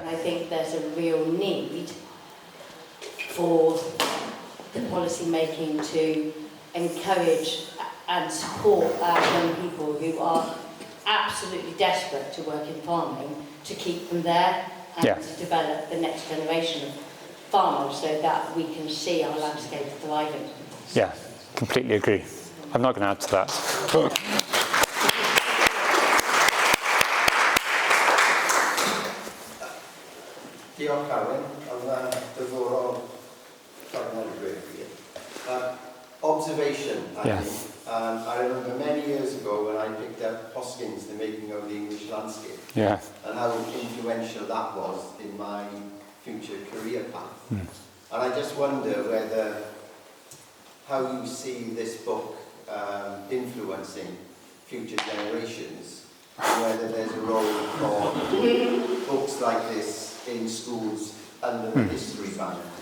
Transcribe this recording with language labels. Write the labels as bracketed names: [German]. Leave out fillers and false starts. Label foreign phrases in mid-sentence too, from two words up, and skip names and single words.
[English] And I think there's a real need for the policy making to encourage and support our young people who are absolutely desperate to work in farming, to keep them there and to develop the next generation of farmers so that we can see our landscape thriving. Yeah, completely agree. I'm not going to add to that. [Welsh] Diolch Carwyn, am diddorol [English] observation, I think. I remember many years ago when I picked up Hoskins, The Making of the English Landscape, and how influential that was in my future career path. And I just wonder how you see this book influencing future generations, and whether there's a role for books like this in schools under the history banner.